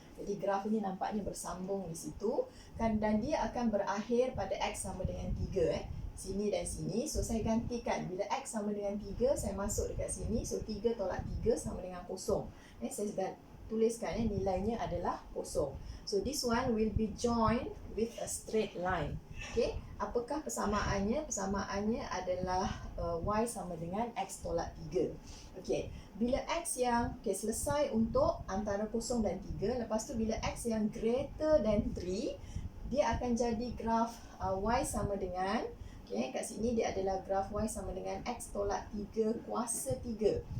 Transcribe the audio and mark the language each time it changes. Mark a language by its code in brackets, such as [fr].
[ms] Jadi graf ini nampaknya bersambung di situ kan, dan dia akan berakhir pada X sama dengan 3 sini dan sini. So saya gantikan, bila X sama dengan 3, saya masuk dekat sini. So 3 tolak 3 sama dengan 0. Saya sudah tuliskan nilainya adalah 0. [en] So this one will be joined with a straight line. [ms] Okay, apakah persamaannya? Persamaannya adalah Y sama dengan X tolak 3. Okay, bila X yang selesai untuk antara 0 dan 3, lepas tu bila X yang [en] greater than 3, [ms] dia akan jadi graf Y sama dengan, kat sini dia adalah graf Y sama dengan X tolak 3 kuasa 3.